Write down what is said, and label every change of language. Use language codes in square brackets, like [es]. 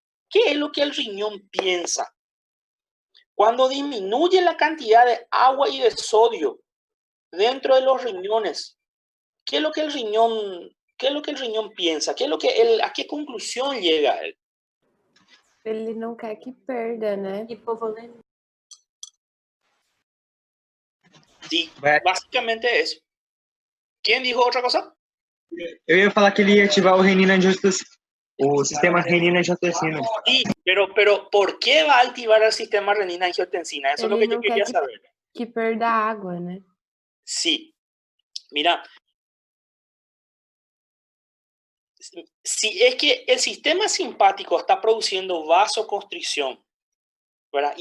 [es] ¿Qué es lo que el riñón piensa? Cuando disminuye la cantidad de agua y de sodio dentro de los riñones, ¿qué es lo que el riñón piensa? ¿A qué conclusión llega él? [pt] Ele não quer que perda, né? Hipovolemia. [es] Sí, básicamente eso. ¿Quién dijo otra cosa? [pt] Eu ia falar que ele ia ativar o renina-angiotensina, o sistema renina-angiotensina. [es] Sí, pero ¿por qué va a activar el sistema renina-angiotensina? Eso es lo que yo quería saber. [pt] Que perda água, né? [es] Sí, mira, si es que el sistema simpático está produciendo vasoconstricción, ¿verdad?